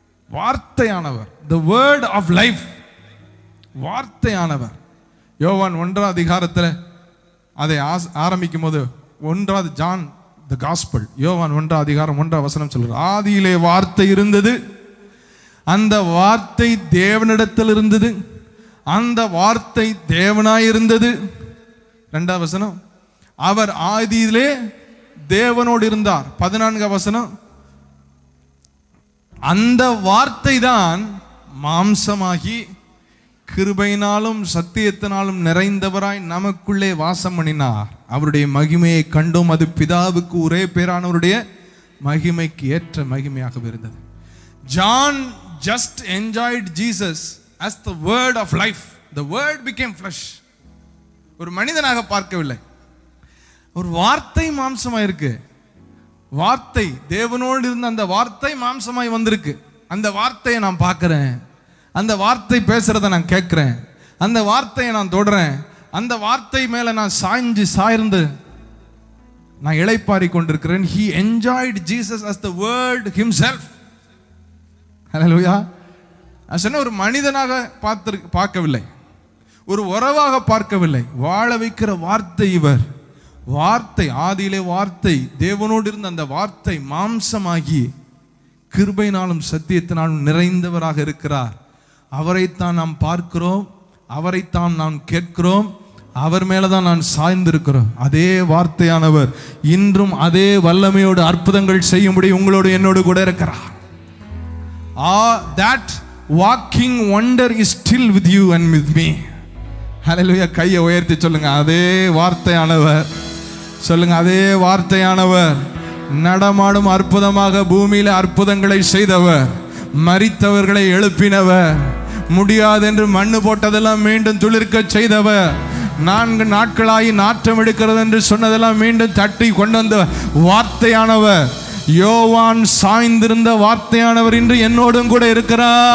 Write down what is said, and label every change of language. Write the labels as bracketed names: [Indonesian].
[Tamil] வார்த்தையானவர், [English] the word of life. [Tamil] வார்த்தையானவர். யோவான் 1ஆம் அதிகாரத்தில் அதை ஆரம்பிக்கும் போது [English] 1 John the gospel, [Tamil] யோவான் 1ஆம் அதிகாரம் 1ஆம் வசனம் சொல்கிறார், ஆதியிலே வார்த்தை இருந்தது, அந்த வார்த்தை தேவனிடத்தில் இருந்தது, அந்த வார்த்தை தேவனாயிருந்தது. 2ஆம் வசனம், அவர் ஆதியிலே தேவனோடு இருந்தார். 14ஆம் வசனம், அந்த வார்த்தை தான் மாம்சமாகி கிருபையினாலும் சத்தியத்தினாலும் நிறைந்தவராய் நமக்குள்ளே வாசம் பண்ணினார். அவருடைய மகிமையை கண்டோம், அது பிதாவுக்கு ஒரே பேரானவருடைய மகிமைக்கு ஏற்ற மகிமையாக இருந்தது. [English] John just enjoyed Jesus as the word of life. The word became flesh. [Tamil] ஒரு மனிதனாக பார்க்கவில்லை, ஒரு வார்த்தை மாம்சமாய் இருக்கு. வார்த்தை தேவனோடு இருந்த அந்த வார்த்தை மாம்சமாய் வந்திருக்கு. அந்த வார்த்தையை நான் பார்க்கிறேன், அந்த வார்த்தை பேசுறத நான் கேட்கிறேன், அந்த வார்த்தையை நான் தொடறேன், அந்த வார்த்தை மேல நான் சாய்ந்து நான் இளைப்பாரி கொண்டிருக்கிறேன். [English] He enjoyed Jesus as the word himself. [Tamil] ஹல்லேலூயா. நான் சொன்ன ஒரு மனிதனாக பார்க்கவில்லை, ஒரு உறவாக பார்க்கவில்லை, வாழ வைக்கிற வார்த்தை இவர். வார்த்தை, ஆதியிலே வார்த்தை, தேவனோடு இருந்த அந்த வார்த்தை மாம்சமாகி கிருபையினாலும் சத்தியத்தினாலும் நிறைந்தவராக இருக்கிறார். அவரைத்தான் நாம் பார்க்கிறோம், அவரைத்தான் நாம் கேட்கிறோம், அவர் மேலதான் நான் சாய்ந்திருக்கிறோம். அதே வார்த்தையானவர் இன்றும் அதே வல்லமையோடு அற்புதங்கள் செய்யும்படி உங்களோடு என்னோடு கூட இருக்கிறார். [English] That walking wonder is still with you and with me. [Tamil] ஹல்லேலூயா. கையை உயர்த்தி சொல்லுங்க, அதே வார்த்தையானவர். சொல்லுங்க, அதே வார்த்தையானவர் நடமாடும் அற்புதமாக பூமியில அற்புதங்களை செய்தவர், மரித்தவர்களை எழுப்பினவர், முடியாதென்று மண்ணு போட்டதெல்லாம் மீண்டும் துளிர்க்க செய்தவர், 4 நாட்களாகி நாற்றம் எடுக்கிறது என்று சொன்னதெல்லாம் மீண்டும் தட்டி கொண்டு வந்த வார்த்தையானவர், யோவான் சாய்ந்திருந்த வார்த்தையானவர் இன்று என்னோடும் கூட இருக்கிறார்.